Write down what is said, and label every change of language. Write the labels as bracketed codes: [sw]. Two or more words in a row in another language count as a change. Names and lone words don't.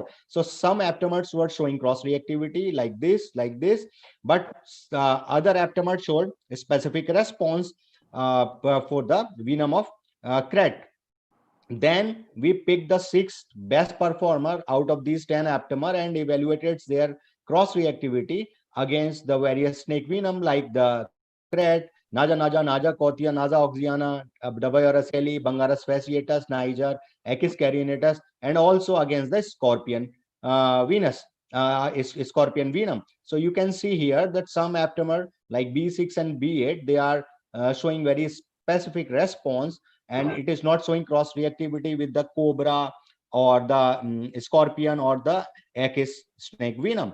[en] So some aptamers were showing cross reactivity like this, but other aptamers showed a specific response for the venom of CRET. Then we picked the 6 best performer out of these 10 aptamer and evaluated their cross reactivity against the various snake venom like the CRET, Naja, Kotia, Naza oxiana, WRSLE, Bangaras fasciatus, Niger, Achis carinatus, and also against the scorpion scorpion venom. So you can see here that some aptamer like B6 and B8, they are showing very specific response, and it is not showing cross reactivity with the cobra or the scorpion or the Achis snake venom.